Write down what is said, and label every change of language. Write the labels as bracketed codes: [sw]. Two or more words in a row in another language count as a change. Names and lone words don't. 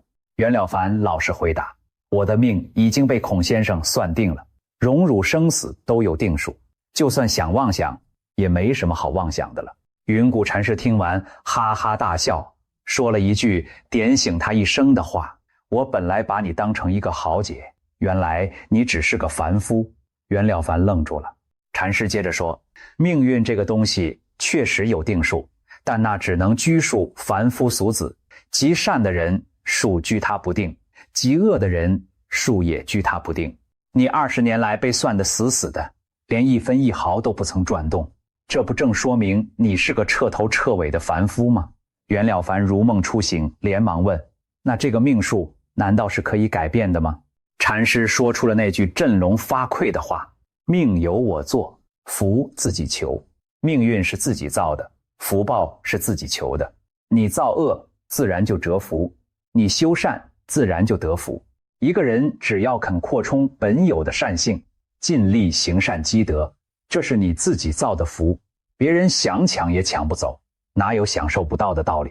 [zh] 袁了凡老實回答，我的命已經被孔先生算定了，荣辱生死都有定数，就算想妄想也沒什麼好妄想的了。云谷禪師聽完哈哈大笑，說了一句點醒他一生的話，我本來把你當成一個豪傑，原來你只是個凡夫。袁了凡愣住了。禪師接着說，命運這個東西確實有定數，但那只能拘束凡夫俗子，極善的人數居他不定，極惡的人數也居他不定。你20年來被算得死死的，連1分1毫都不曾轉動，這不正說明你是個徹頭徹尾的凡夫嗎？袁了凡如夢初醒，連忙問，那這個命數難道是可以改變的嗎？禪師說出了那句振聾發聩的話，命由我做，福自己求。命運是自己造的，福報是自己求的。你造惡，自然就折福；你修善，自然就得福。一個人只要肯擴充本有的善性，盡力行善積德，這是你自己造的福，別人想搶也搶不走，哪有享受不到的道理？